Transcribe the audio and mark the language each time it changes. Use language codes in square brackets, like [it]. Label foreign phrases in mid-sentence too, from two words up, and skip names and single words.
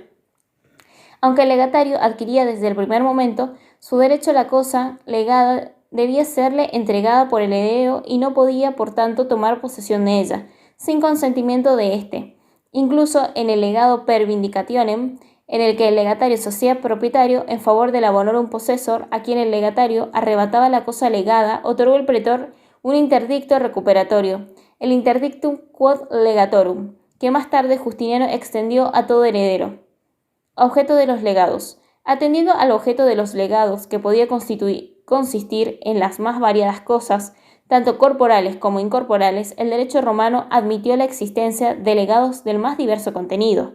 [es] Aunque el legatario adquiría desde el primer momento su derecho a la cosa legada, debía serle entregada por el heredero y no podía, por tanto, tomar posesión de ella, sin consentimiento de éste. Incluso en el legado [la] per vindicationem, [es] en el que el legatario se hacía propietario en favor del [la] abonorum possessor, [es] a quien el legatario arrebataba la cosa legada, otorgó el pretor un interdicto recuperatorio, el [la] interdictum quod legatorum, [es] que más tarde Justiniano extendió a todo heredero. Objeto de los legados. Atendiendo al objeto de los legados, que podía consistir en las más variadas cosas, tanto corporales como incorporales, el derecho romano admitió la existencia de legados del más diverso contenido.